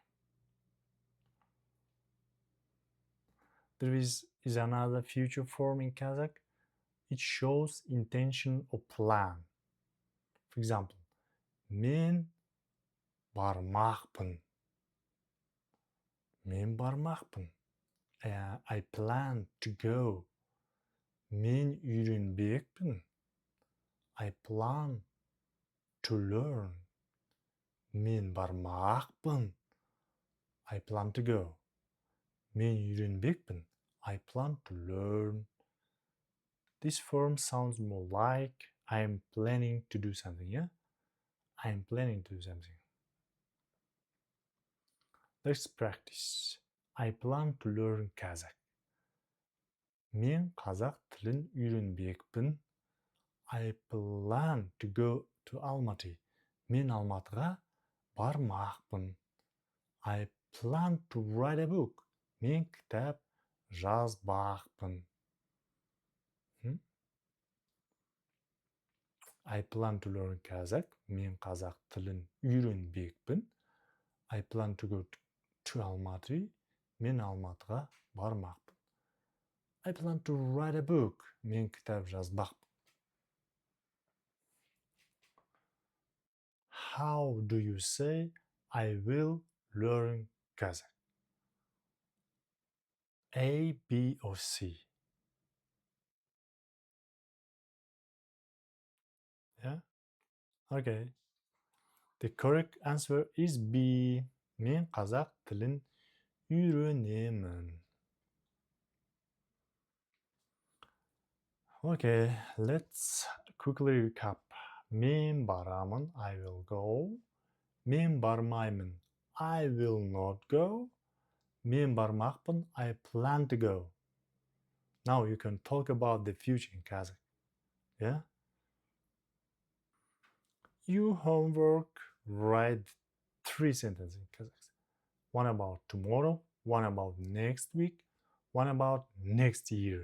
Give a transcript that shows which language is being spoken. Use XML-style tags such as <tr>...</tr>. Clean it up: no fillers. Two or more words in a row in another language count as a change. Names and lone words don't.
<en>There is another future form in Kazakh. It shows intention or plan. For example,</en> <kk>мен бармақпын. Мен бармақпын.</kk> <en>I plan to go.</en> <kk>Мен үйренбекпін.</kk> <en>I plan to learn.</en> <kk>Мен бармақпын.</kk> <en>I plan to go.</en> <kk>Мен үйренбекпін.</kk> <en>I plan to learn. This form sounds more like I am planning to do something, yeah? I am planning to do something. Let's practice. I plan to learn Kazakh.</en> <kk>Мен қазақ тілін үйренбекпін.</kk> <en>I plan to go to Almaty.</en> <kk>Мен Алматыға бармақпын.</kk> <en>I plan to write a book.</en> <kk>Мен кітап жазбақпын.</kk> <en>I plan to learn Kazakh.</en> <kk>Мен қазақ тілін үйренбекпін.</kk> <en>I plan to go to Almaty.</en> <kk>Мен Алматыға бармақпын.</kk> <en>I plan to write a book.</en> <kk>Мен кітап жазбақпын.</kk> <en>How do you say I will learn Kazakh? A, B, or C? Yeah? Okay. The correct answer is B.</en> <kk>Мен қазақ тілін үйренемін.</kk> <en>Okay, let's quickly recap.</en> <kk>Мен барамын,</kk> <en>I will go.</en> <kk>Мен бармаймын,</kk> <en>I will not go.</en> <kk>Мен бармақпын,</kk> <en>I plan to go. Now you can talk about the future in Kazakh. Yeah? You homework, write 3 sentences in Kazakh. One about tomorrow, one about next week, one about next year.</en>